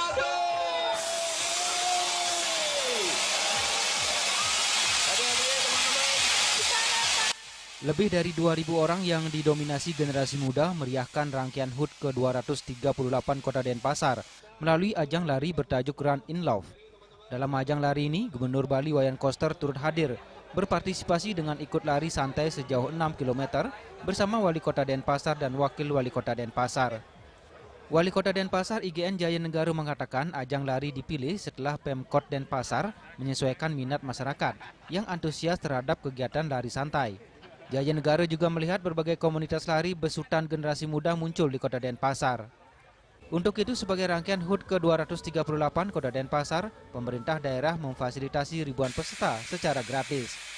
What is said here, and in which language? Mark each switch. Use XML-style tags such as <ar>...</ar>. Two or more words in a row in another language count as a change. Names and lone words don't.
<id>Lebih dari 2.000 orang yang didominasi generasi muda meriahkan rangkaian HUT ke-238 Kota Denpasar melalui ajang lari bertajuk Run in Love. Dalam ajang lari ini, Gubernur Bali Wayan Koster turut hadir, berpartisipasi dengan ikut lari santai sejauh 6 km bersama Wali Kota Denpasar dan Wakil Wali Kota Denpasar. Wali Kota Denpasar IGN Jaya Negara mengatakan ajang lari dipilih setelah Pemkot Denpasar menyesuaikan minat masyarakat yang antusias terhadap kegiatan lari santai. Jaya Negara juga melihat berbagai komunitas lari besutan generasi muda muncul di Kota Denpasar. Untuk itu, sebagai rangkaian HUT ke-238 Kota Denpasar, pemerintah daerah memfasilitasi ribuan peserta secara gratis.</id>